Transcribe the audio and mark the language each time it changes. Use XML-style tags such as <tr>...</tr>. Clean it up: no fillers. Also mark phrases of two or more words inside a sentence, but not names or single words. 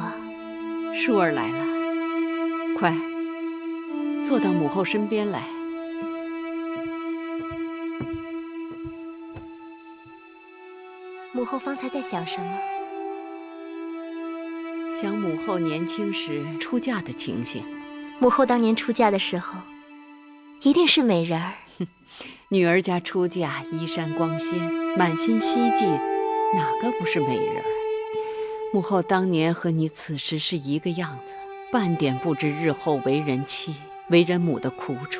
<zh>舒儿来了，快坐到母后身邊來。母後方才在想什麼？想母後年輕時出嫁的情形。母後當年出嫁的時候，一定是美人兒。女兒家出嫁，衣衫光鮮，滿心希冀，哪個不是美人兒？母後當年和你此時是一個樣子，半點不知日後為人妻、為人母的苦楚。</zh>